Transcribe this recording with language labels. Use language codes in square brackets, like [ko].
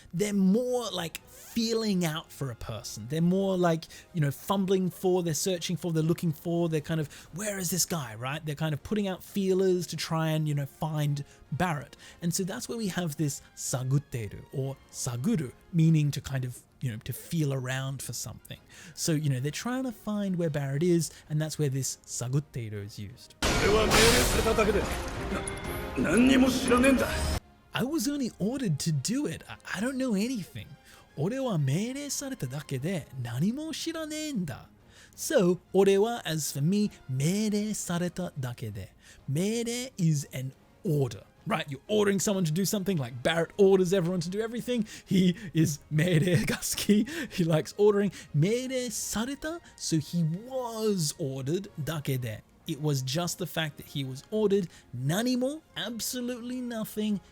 [en] They're more like feeling out for a person. They're more like, you know, fumbling for, they're searching for, they're looking for, they're kind of, where is this guy, right? They're kind of putting out feelers to try and, you know, find Barrett. And so that's where we have this sagutteru or saguru, meaning to kind of, you know, to feel around for something. So, you know, they're trying to find where Barrett is, and that's where this sagutteru is used. [ja] 俺は命令されただけで、何にも知らねえんだ。 [en] I was only ordered to do it. I don't know anything. [ja] 俺は命令されただけで何も知らねえんだ。 [en] So, [ja] 俺は [en] as for me, [ja] 命令されただけで。 [en] 命令 is an order. Right, you're ordering someone to do something like Barrett orders everyone to do everything. He is [ja] meire gaski. [en] He likes ordering. [ja] Meire sareta, [en] so he was ordered [ja] dakede. [en] It was just the fact that he was ordered. [ja] Nanimo, [en] absolutely nothing.